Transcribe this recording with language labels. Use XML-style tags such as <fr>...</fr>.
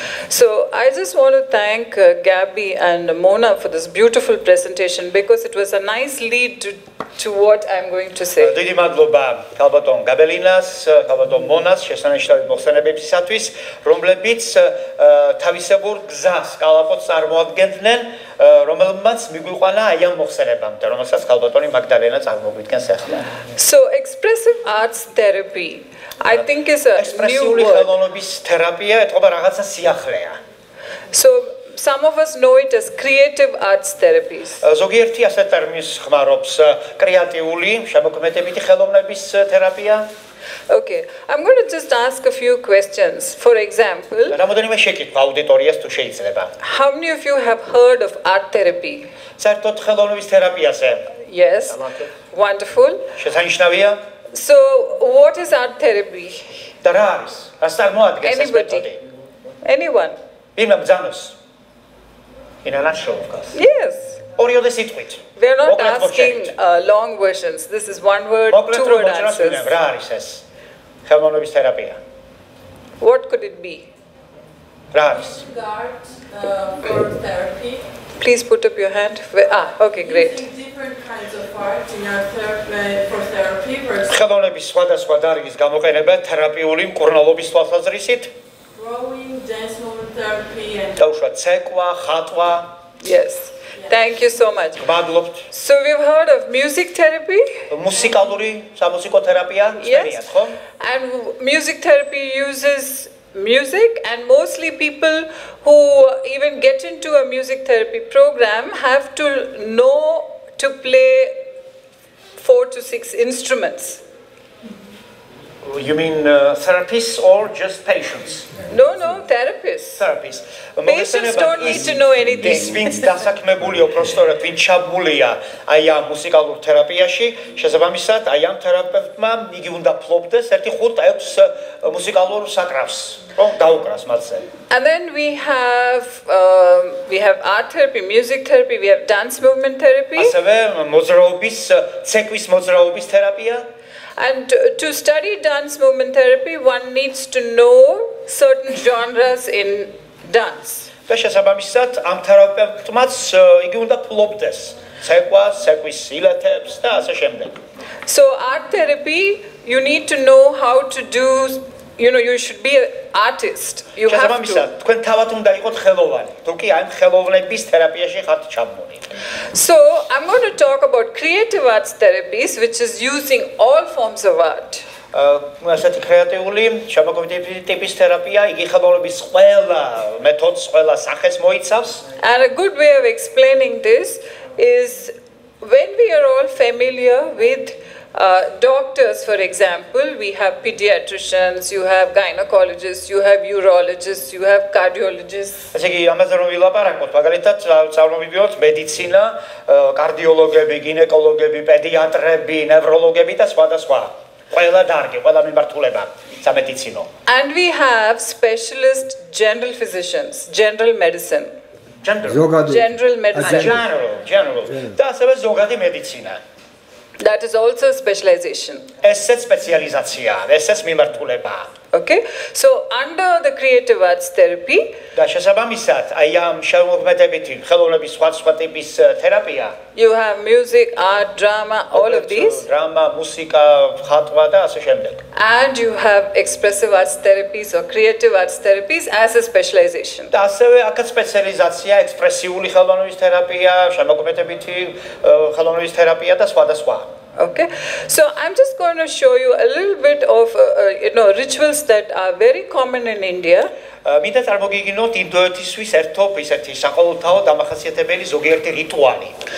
<en>So I just want to thank Gabby and Mona for this beautiful presentation because it was a nice lead to what I'm going to say.</en> <ka>დიდი მადლობა ქალბატონ გაბელინას, ქალბატონ მონას შესანიშნავი მოხსენებებისათვის, რომლებიც თავისებურ გზას კალაპოტს წარმოადგენდნენ, რომელმაც მიგვიყვანა აი ამ მოხსენებამდე, რომელსაც ქალბატონი მაგდალენა წარმოგვიდგენს ახლა.</ka> <en>So expressive arts therapy I think is a new word.</en> <ka>ხელოვნების თერაპია ეთყობა რაღაცა სიახლეა.</ka> <en>So some of us know it as creative arts therapies.</en> <ka>ზოგიერთი ასეთ ტერმინს ხმარობს კრეატიული, შემოქმედებითი ხელოვნების თერაპია.</ka> <en>Okay, I'm going to just ask a few questions. For example,</en> <ka>რამოდენიმე შეკითხვა აუდიტორიას თუ შეიძლება.</ka> <en>How many of you have heard of art therapy?</en> <ka>საერთოდ ხელოვნების თერაპიაზე.</ka> <en>Yes. Wonderful.</en> <ka>შესანიშნავია.</ka> <en>So, what is art therapy?</en> <ka>და რა არის? რას წარმოადგენს ეს მეთოდი?</ka> <en>Anyone?</en> <ka>ვინმე ბრძანოს?</ka> <en>In a nutshell, of course. Yes.</en> <ka>ორიოდე სიტყვით.</ka> <en>We are not asking long versions. This is one word, two word answers.</en> <ka>რა არის ეს? ხელოვნების თერაპია.</ka> <en>What could it be?</en> <ka>რა არის?</ka> <en>Art for therapy. Please put up your hand. Okay, great. Different kinds of art in our for therapy.</en> <ka>ხელოვნების სხვადასხვა დარგის გამოყენება თერაპიული მკურნალობის თვალსაზრისით.</ka> <en>Drawing, dance movement therapy and</en> <ka>დაუშვათ ცეკვა, ხატვა.</ka> <en>Yes. Thank you so much.</en> <ka>მადლობთ.</ka> <en>So we've heard of music therapy?</en> <ka>მუსიკალური სამუსიკო თერაპია, წერიათ, ხო?</ka> <en>And music therapy uses music, and mostly people who even get into a music therapy program have to know to play 4 to 6 instruments. You mean therapists or just patients? No, therapists. Therapists. Patients don't need to know anything.</en> <ka>ის ვინც დასაქმებულია უბრალოდ ვინც ჩაბმულია აი ამ მუსიკალურ თერაპიაში, შესაბამისად აი ამ თერაპევტმა იგი უნდა ფლობდეს 1-5-6 მუსიკალურ საკრავს, რომ დაუკრას მათზე.</ka> <en>And then we have art therapy, music therapy, we have dance movement therapy.</en> <ka>ასევე მოძრაობის, ცეკვის მოძრაობის თერაპია.</ka> <en>And to study dance movement therapy, one needs to know certain genres in dance.</en> <ka>და შესაბამისად ამ თერაპევტმაც იგი უნდა ფლობდეს ცეკვას, ცეკვის სილეთებს და ასე შემდეგ.</ka> <en>So art therapy, you need to know how to do, you should be an artist. You have to.</en> <ka>შესაბამისად თქვენ თავად უნდა იყოთ ხელოვანი. თუ კი ამ ხელოვნების თერაპიაში ხართ ჩაბმული.</ka> <en>So I'm going to talk about creative arts therapies, which is using all forms of art.</en> <ka>ასეთი კრეატიული შემოქმედებითი ტიპის თერაპია, იგი ხელოვნების ყველა მეთოდს, ყველა სახეს მოიცავს.</ka> <en>And a good way of explaining this is when we are all familiar with doctors, for example, we have pediatricians, you have gynecologists, you have urologists, you have cardiologists.</en> <ka>ასე იგი ამაზე რომ ვილაპარაკოთ, მაგალითად წარმოვიდგინოთ მედიცინა, კარდიოლოგები, გინეკოლოგები, პედიატრები, ნევროლოგები და სხვა. ყველა დარგი, ყველა მიმართულება სამედიცინო.</ka> <en>And we have specialist general physicians, general medicine. General medicine. General.</en> <ka>და ასევე ზოგადი მედიცინა.</ka> <en>That is also a specialization.</en> <ka>ესეც სპეციალიზაცია, ესეც მიმართულება.</ka> <en>Okay, so under the creative arts therapy,</en> <ka>და შესაბამისად, აი ამ შემოქმედებითი ხელოვნების სხვა ტიპის თერაპია.</ka> <en>You have music, art, drama, all of these.</en> <ka>დრამა, მუსიკა, ხატვა და ასე შემდეგ.</ka> <en>And you have expressive arts therapies or creative arts therapies as a specialization.</en> <ka>და ასევე აქაც სპეციალიზაცია, ექსპრესიული ხელოვნების თერაპია, შემოქმედებითი ხელოვნების თერაპია და სხვა.</ka> <en>Okay, so I'm just going to show you a little bit of rituals that are very common in India.</en> <ka>მინდა წარმოგიგინოთ ინდოეთისთვის ერთობ ისეთი საყოველთაო დამახასიათებელი ზოგიერთი რიტუალი.</ka>